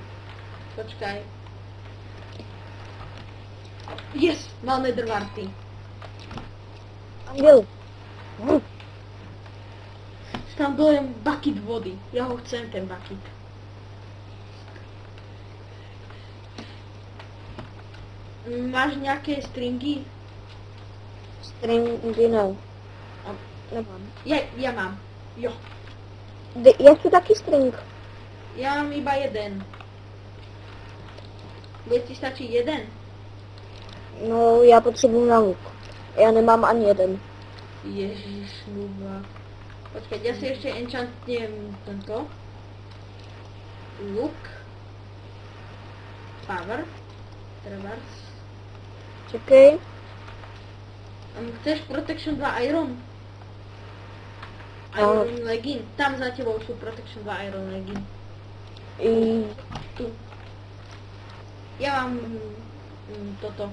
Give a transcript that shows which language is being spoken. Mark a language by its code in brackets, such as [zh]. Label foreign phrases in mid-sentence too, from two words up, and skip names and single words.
[sk] Počkaj. Yes, mal netherwarty. Anvil. Tam dole bucket vody. Ja ho chcem, ten bucket. Máš nejaké stringy? Stringy no. A- Nemám. Ja mám. Jo. [cs] Já chci taky string. [sk] Ja mám iba jeden. Bude ti stačiť jeden? [cs] No, já potřebuju na luk. Já nemám ani jeden. [sk] Ježiš, ľuba. Počkaj, ja si ešte enchantnem tento. [en] Look. Power. [sk] Trebárs. [cs] Čekej. [en] Chceš Protection 2 Iron? Iron Legging. [sk] Tam za tebou sú [en] Protection 2 Iron Legging. [sk] Tu. Ja mám toto.